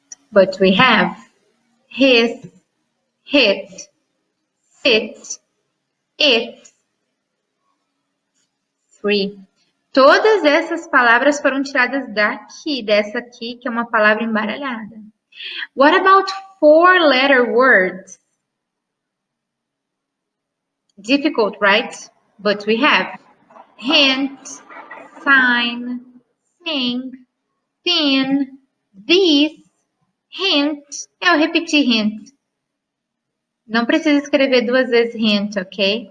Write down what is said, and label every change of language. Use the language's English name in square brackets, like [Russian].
[English] But we have his, hit, sit, it. Three. [Portuguese] Todas essas palavras foram tiradas daqui, dessa aqui, que é uma palavra embaralhada. [English] What about four letter words? Difficult, right? But we have hint, sign, sing, thin, this, [Portuguese] Hint. Eu repeti hint. Não precisa escrever 2 vezes hint, ok?